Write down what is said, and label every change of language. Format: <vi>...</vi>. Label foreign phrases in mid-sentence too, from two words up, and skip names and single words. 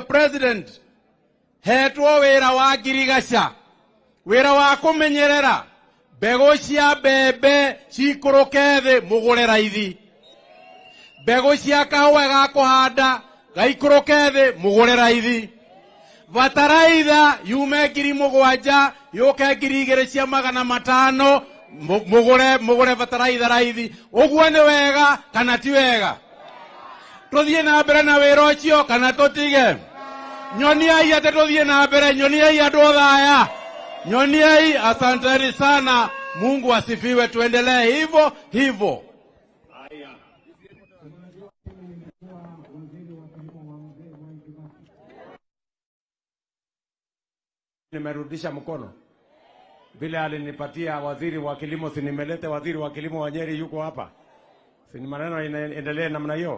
<ki>President, hetwo wĩra wa ngirigaca, wĩra wa kũmenyerera mbegũ cia mbembe cikũrũke thĩ mũgũre raithi, mbegũ cia kahũa ga kũhanda gaikũrũke thĩ mũgũre raithi, bataraitha yume 7,000 yũke 2,500 mũgũre bataraitha raithi. Ũguo nĩ wega kana ti wega? Tũthiĩ na mbere na wĩra ũcio kana tũtige? Nyoniai atĩ tũthiĩ na mbere, nyoniai andũ thaya, nyoniai.</ki> <sw>Asanteni sana, Mungu asifiwe, tuendelee hivyo hivyo. Nimerudisha mkono vile alinipatia waziri wa kilimo, si nimelete waziri wa kilimo wa Nyeri yuko hapa, si ni maneno inaendelea namna hiyo.</sw>